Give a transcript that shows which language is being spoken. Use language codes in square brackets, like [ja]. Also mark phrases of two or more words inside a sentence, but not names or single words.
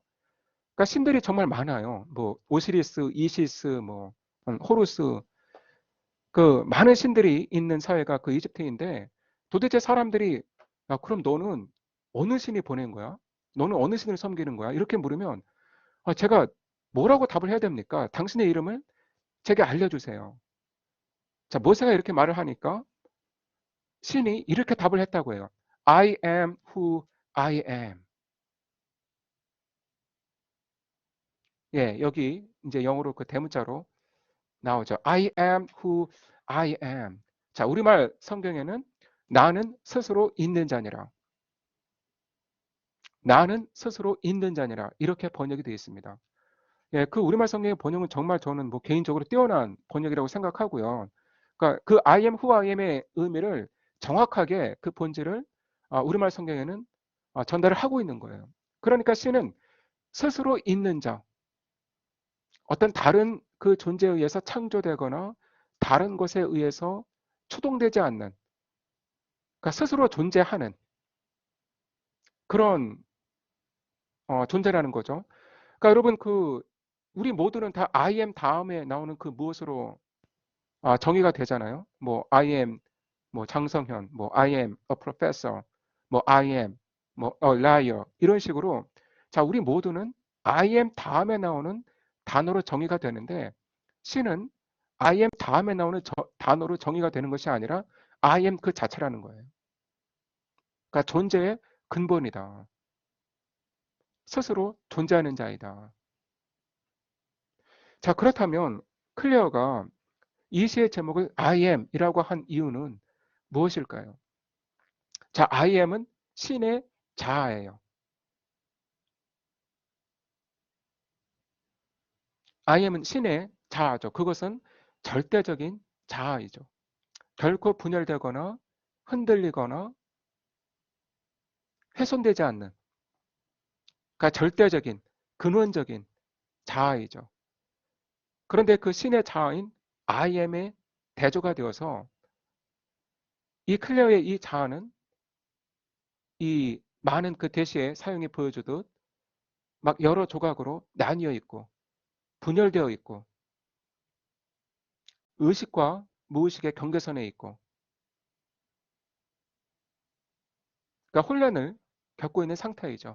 [ko] 그러니까 신들이 정말 많아요. 뭐 오시리스, 이시스, 뭐 호루스, 그 많은 신들이 있는 사회가 그 이집트인데 도대체 사람들이 그럼 너는 어느 신이 보낸 거야? 너는 어느 신을 섬기는 거야? 이렇게 물으면 제가 뭐라고 답을 해야 됩니까? 당신의 이름을 제게 알려주세요. 자, 모세가 이렇게 말을 하니까 신이 이렇게 답을 했다고 해요. [en] I am who I am. [ko] 예, 여기 이제 영어로 그 대문자로 나오죠. [en] I am who I am. [ko] 자, 우리말 성경에는 나는 스스로 있는 자니라. 나는 스스로 있는 자니라. 이렇게 번역이 되어 있습니다. 예, 우리말 성경의 번역은 정말 저는 뭐 개인적으로 뛰어난 번역이라고 생각하고요. 그러니까 [en] I am who I am [ko] 의 의미를 정확하게 그 본질을 우리말 성경에는 전달을 하고 있는 거예요. 그러니까 C는 스스로 있는 자, 어떤 다른 그 존재에 의해서 창조되거나 다른 것에 의해서 추동되지 않는, 그러니까 스스로 존재하는 그런 존재라는 거죠. 그러니까 여러분 우리 모두는 다 [en] I am [ko] 다음에 나오는 그 무엇으로 정의가 되잖아요. 뭐 [en] I am [ko] 뭐 장성현, 뭐 [en] I am a professor, [ko] 뭐 [en] I am [ko] 뭐 [en] a liar [ko] 이런 식으로 자, 우리 모두는 [en] I am [ko] 다음에 나오는 단어로 정의가 되는데 C는 [en] I am [ko] 다음에 나오는 단어로 정의가 되는 것이 아니라 [en] I am [ko] 그 자체라는 거예요. 그러니까 존재의 근본이다. 스스로 존재하는 자이다. 자, 그렇다면 클레어가 이 시의 제목을 [en] I am [ko] 이라고 한 이유는 무엇일까요? 자, [en] I am [ko] 은 신의 자아예요. [en] I am [ko] 은 신의 자아죠. 그것은 절대적인 자아이죠. 결코 분열되거나 흔들리거나 훼손되지 않는, 그러니까 절대적인, 근원적인 자아이죠. 그런데 그 신의 자아인 [en] I am [ko] 의 대조가 되어서 이 클레어의 이 자아는 이 많은 그 대시의 사용이 보여주듯 막 여러 조각으로 나뉘어 있고 분열되어 있고 의식과 무의식의 경계선에 있고 그러니까 혼란을 겪고 있는 상태이죠.